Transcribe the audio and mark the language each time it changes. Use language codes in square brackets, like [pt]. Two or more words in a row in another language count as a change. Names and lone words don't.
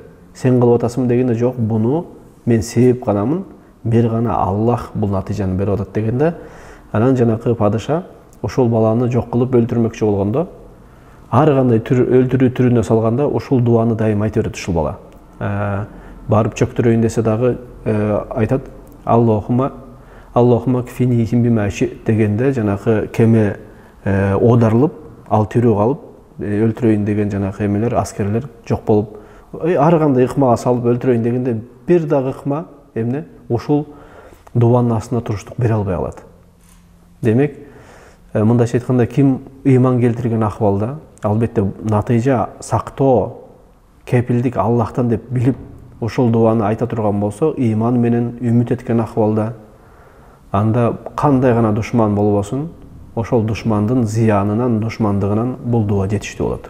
[ky] Сен кылып атасың дегенде жок, буну мен себеп канамын, бир гана Аллах бул натыйжаны берип атат дегенде, анан жанакы падыша ошол баланы жок кылып өлтүрмөкчү болгондо, ар кандай өлтүрүү түрүнө салганда ушул дуаны дайым айта берет ушул бала. Барып чөктүрөйүн десе дагы айтат: [ar] اللهم اكفنيهم بما شئت [ky] дегенде, жанакы кеме оодарылып, ал тирүү калып, өлтүрөйүн деген жанакы эмелер, аскерлер жок болуп, ар кандай ыкмага салып өлтүрөйүн дегенде, бир дагы ыкма эмне ушул дуанын астына туруштук бере албай калат. Демек, мындайча айтканда, ким ыйман келтирген акыбалда, албетте натыйжа сактоо, кепилдик Аллахтан деп билип, ошол дуаны айта турган болсо, ыйман менен үмүт эткен акыбалда, анда кандай гана душман болбосун, ошол душмандын зыянынан, душмандыгынан бул дуа жетиштүү болот.